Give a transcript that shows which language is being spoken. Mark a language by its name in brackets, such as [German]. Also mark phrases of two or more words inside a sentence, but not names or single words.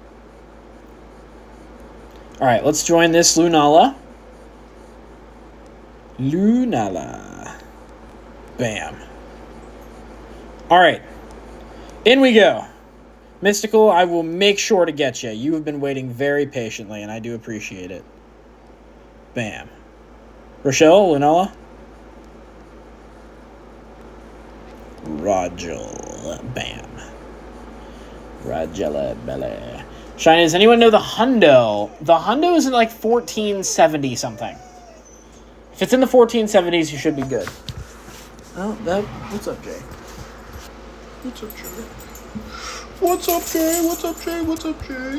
[English] All right, let's join this Lunala. Lunala. Bam. All right. In we go. Mystical, I will make sure to get you. You have been waiting very patiently, and I do appreciate it. Bam. Rochelle, Lunala. Rogel. Bam. Rogella Belle. Shiny, does anyone know the Hundo? The Hundo is in like 1470 something. If it's in the 1470s, you should be good. Oh, that. What's up, Jay? What's up, Jay? What's up, Jay? What's up, Jay? What's up, Jay?